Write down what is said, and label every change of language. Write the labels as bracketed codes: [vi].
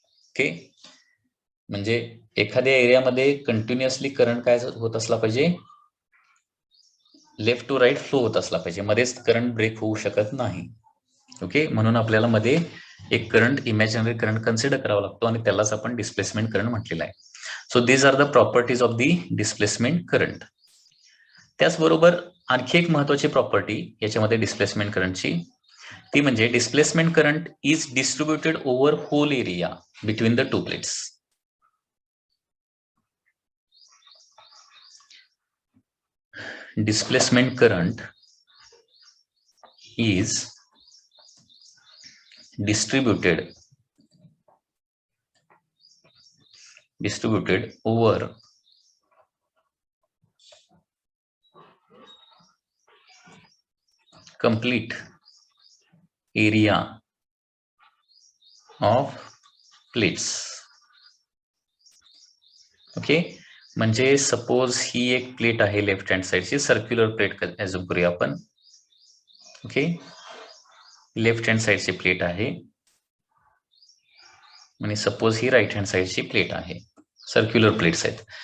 [mr] Okay, म्हणजे एखाद्या एरियामध्ये कंटिन्युअसली करंट काय होत असला पाहिजे, लेफ्ट टू राईट फ्लो होत असला पाहिजे, मध्येच करंट ब्रेक होऊ शकत नाही. ओके, म्हणून आपल्याला मध्ये एक करंट, इमॅजिनरी करंट कन्सिडर करावा लागतो आणि त्यालाच आपण डिस्प्लेसमेंट करंट म्हटलेलं आहे. [en] So these are the properties of the displacement current. [mr] त्याचबरोबर आणखी एक महत्वाची प्रॉपर्टी याच्यामध्ये डिस्प्लेसमेंट करंटची, ती म्हणजे [en] Displacement current is distributed over whole area between the 2 plates. Displacement current is distributed over complete area of plates. [mr] Okay, म्हणजे suppose ही एक प्लेट आहे लेफ्ट हँड साइडची, सर्क्युलर प्लेट ऍझ्युम करूया आपण. ओके, लेफ्ट हँड साइडची प्लेट आहे आणि सपोज ही right hand साइडची plate आहे. Circular plates आहेत.